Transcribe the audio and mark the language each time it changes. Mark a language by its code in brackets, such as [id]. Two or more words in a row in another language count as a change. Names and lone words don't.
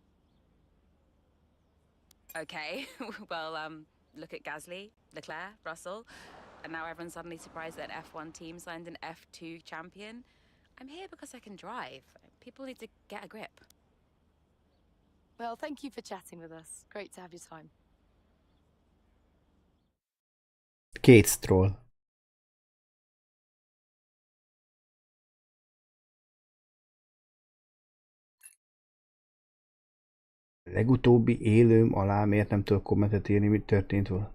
[en] Okay, well, look at Gasly, Leclerc, Russell, and now everyone's suddenly surprised that an F1 team signed an F2 champion. I'm here because I can drive. People need to get a grip. Well, thank you for chatting with us. Great to have your time. Két stroll. [hu] Legutóbbi élőm alá miért nem tudok kommentet írni, mit történt volna?